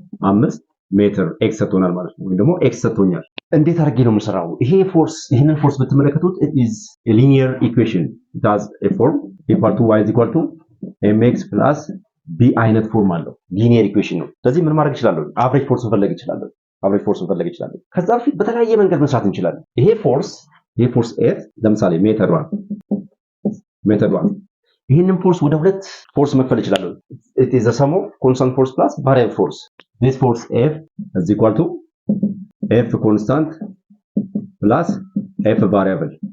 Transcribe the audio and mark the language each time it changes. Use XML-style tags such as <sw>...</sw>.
<am>5 ሜትር x ሰጥቶናል ማለት ነው። ወይ ደግሞ x ሰጥቶኛል። እንዴት አድርጌ ነው የምሰራው? ይሄንን ፎርስ ብትመለከቱት</am> <en>it is a linear equation. It has a form equal to y is equal to mx plus b</en> <am>አይነት ፎርም አለው። ሊኒየር ኢኩዌሽን ነው። ስለዚህ ምን ማድረግ እችላለሁ? አቨሬጅ ፎርስ መፈለግ እችላለሁ። ከዛ በፊት በተለያየ መንገድ መስራት እንችላለን። ይሄ ፎርስ f ለምሳሌ ሜትር 1 ይሄንን ፎርስ ወደ ሁለት ፎርስ መክፈል እችላለሁ።</am> <en>it is the sum of constant force plus variable force. This force F is equal to F constant plus F variable.</en>